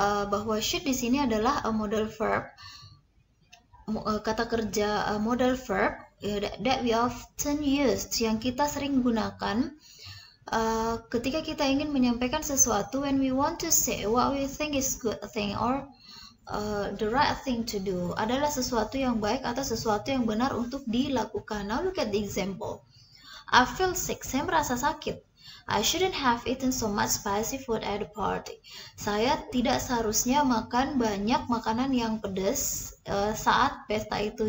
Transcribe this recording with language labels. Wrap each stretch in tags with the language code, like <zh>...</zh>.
<id>Bahwa should di sini adalah</id> <en>a modal verb,</en> <id>kata kerja modal verb</id> <en>that we often use,</en> <id>yang kita sering gunakan ketika kita ingin menyampaikan sesuatu,</id> <en>when we want to say what we think is good thing or the right thing to do,</en> <id>adalah sesuatu yang baik atau sesuatu yang benar untuk dilakukan.</id> <en>Now look at the example. I feel sick.</en> <id>Saya merasa sakit.</id> <en>I shouldn't have eaten so much spicy food at the party.</en> <id>Saya tidak seharusnya makan banyak makanan yang pedas saat pesta itu.</id>